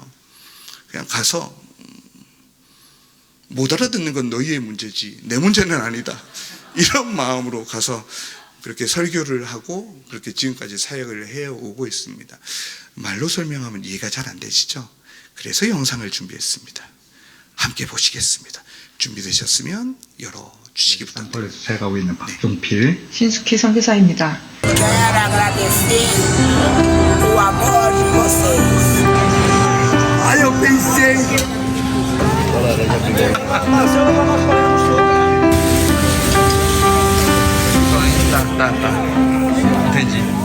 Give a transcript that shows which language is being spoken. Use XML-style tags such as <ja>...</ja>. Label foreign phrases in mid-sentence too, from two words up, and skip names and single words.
<ko>그냥 가서 못 알아듣는 건 너희의 문제지 내 문제는 아니다 이런 마음으로 가서 그렇게 설교를 하고 그렇게 지금까지 사역을 해오고 있습니다. 말로 설명하면 이해가 잘 안 되시죠? 그래서 영상을 준비했습니다. 함께 보시겠습니다. 준비되셨으면 열어주시기 부탁드립니다. 산골에서 잘 가고 있는 박종필 신숙희 선교사입니다.</ko> <pt>Quero agradecer o amor de vocês. 아, eu pensei.</pt> <ko>되지.</ko>